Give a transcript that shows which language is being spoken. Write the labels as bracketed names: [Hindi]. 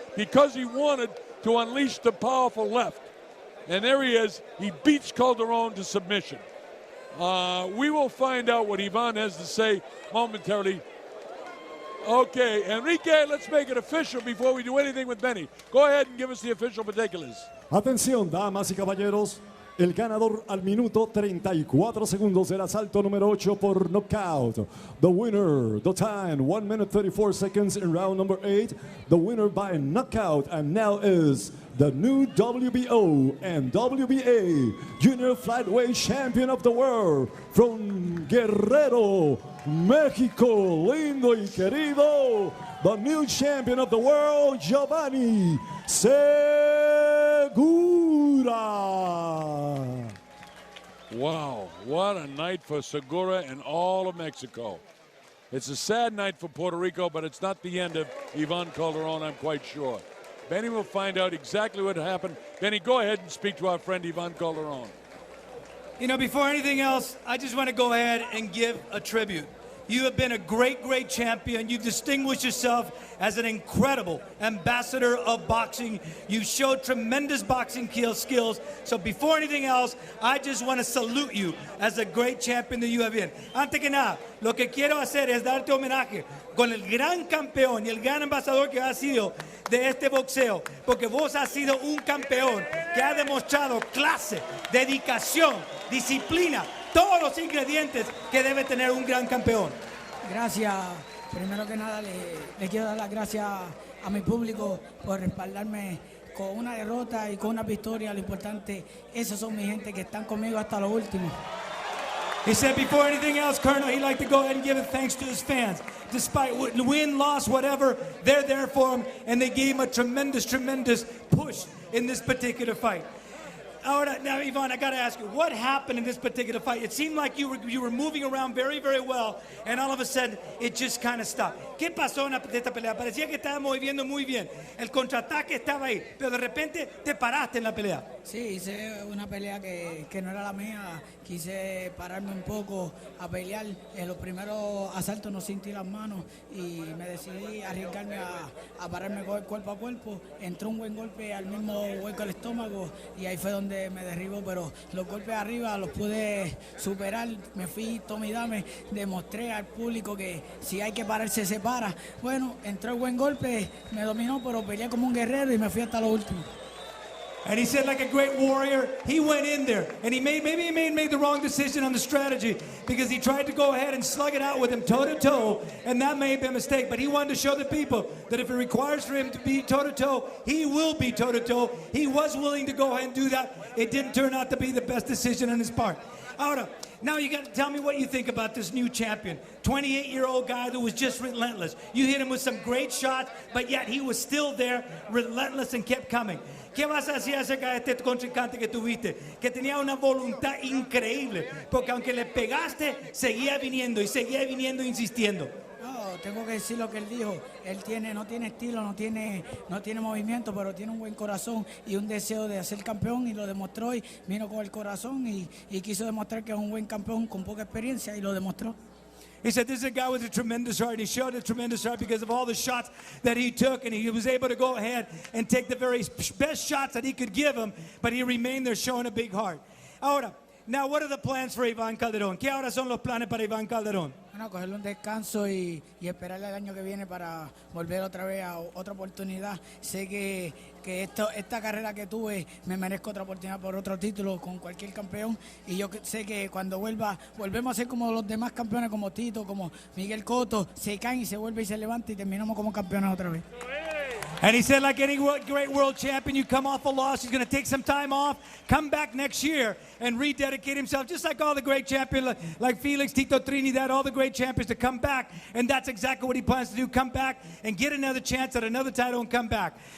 [English] Because he wanted to unleash the powerful left. And there he is. He beats Calderon to submission. We will find out what Iván has to say momentarily. Okay, Enrique, let's make it official before we do anything with Benny. Go ahead and give us the official particulars. [Spanish] Atención, damas y caballeros. El ganador al minuto 34 segundos del asalto número 8 por knockout. [English] The winner, the time, 1 minute 34 seconds in round number 8. The winner by knockout and now is the new WBO and WBA Junior Flyweight Champion of the World from Guerrero, México, [Spanish] lindo y querido, [English] the new champion of the world, Giovanni Segura. Wow, what a night for Segura and all of Mexico. It's a sad night for Puerto Rico, but it's not the end of Iván Calderón, I'm quite sure. Benny will find out exactly what happened. Benny, go ahead and speak to our friend Iván Calderón. You know, before anything else, I just want to go ahead and give a tribute. You have been a great, great champion. You've distinguished yourself as an incredible ambassador of boxing. You showed tremendous boxing skills. So before anything else, I just want to salute you as a great champion that you have been. [Spanish] Antes que nada, lo que quiero hacer es darte homenaje con el gran campeón y el gran embajador que has sido de este boxeo, porque vos has sido un campeón que ha demostrado clase, dedicación, disciplina, todos los ingredientes que debe tener un gran campeón. Gracias. Primero que nada, le quiero dar las gracias a mi público por respaldarme con una derrota y con una victoria. Lo importante, esos son mi gente que están conmigo hasta lo último. [English] He said before anything else, Colonel, he'd like to go ahead and give thanks to his fans. Despite win, loss, whatever, they're there for him, and they gave him a tremendous, tremendous push in this particular fight. Now, Iván, I got to ask you, what happened in this particular fight? It seemed like you were moving around very, very well, and all of a sudden, it just kind of stopped. [Spanish] ¿Qué pasó en esta pelea? Parecía que estaba moviendo muy bien. El contraataque estaba ahí, pero de repente te paraste en la pelea. Sí, hice una pelea que no era la mía. Quise pararme un poco a pelear. En los primeros asaltos no sentí las manos y me decidí arriesgarme a pararme cuerpo a cuerpo. Entró un buen golpe al mismo hueco del estómago y ahí fue donde me derribó, pero los golpes arriba los pude superar. Me fui tome y dame, demostré al público que si hay que pararse se para. Bueno, entró el buen golpe, me dominó, pero peleé como un guerrero y me fui hasta lo último. [English] And he said, like a great warrior, he went in there, and maybe he made the wrong decision on the strategy because he tried to go ahead and slug it out with him toe-to-toe, and that may have been a mistake. But he wanted to show the people that if it requires for him to be toe-to-toe, he will be toe-to-toe. He was willing to go ahead and do that. It didn't turn out to be the best decision on his part. [Spanish] Ahora, [English] now you got to tell me what you think about this new champion. 28-year-old guy that was just relentless. You hit him with some great shots, but yet he was still there, relentless, and kept coming. [Spanish] ¿Qué vas a decir acerca de este contrincante que tuviste? Que tenía una voluntad increíble, porque aunque le pegaste, seguía viniendo insistiendo. No, tengo que decir lo que él dijo. Él no tiene estilo, no tiene movimiento, pero tiene un buen corazón y un deseo de ser campeón y lo demostró y vino con el corazón y quiso demostrar que es un buen campeón con poca experiencia y lo demostró. [English] He said this is a guy with a tremendous heart. He showed a tremendous heart because of all the shots that he took, and he was able to go ahead and take the very best shots that he could give him, but he remained there showing a big heart. [Spanish] Ahora, [English] now what are the plans for Iván Calderón? [Spanish] ¿Qué ahora son los planes para Iván Calderón? Bueno, cogerle un descanso y esperarle el año que viene para volver otra vez a otra oportunidad. Sé que esta carrera que tuve me merezco otra oportunidad por otro título con cualquier campeón y yo sé que cuando volvemos a ser como los demás campeones, como Tito, como Miguel Cotto, se caen y se vuelve y se levanta y terminamos como campeones otra vez. [English] And he said, like any great world champion, you come off a loss, he's going to take some time off, come back next year and rededicate himself, just like all the great champions, like Felix, Tito Trinidad, all the great champions to come back. And that's exactly what he plans to do, come back and get another chance at another title and come back.